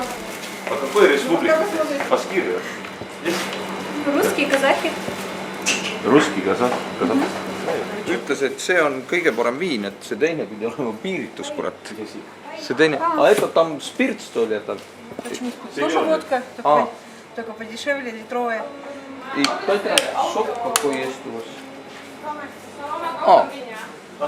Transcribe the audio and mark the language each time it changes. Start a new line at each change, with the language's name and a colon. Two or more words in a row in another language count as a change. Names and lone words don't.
Russian: Какой республика? Башкирия. Русский, казахи. Русский, казах.
Estonian: Ütles, et see on kõige parem viin, et see teine pidi olema piiritus, kurat. See teine...
Russian: это там спирт, что ли, это? Тоже водка, только подешевле, литровая. И это сок какой есть у вас?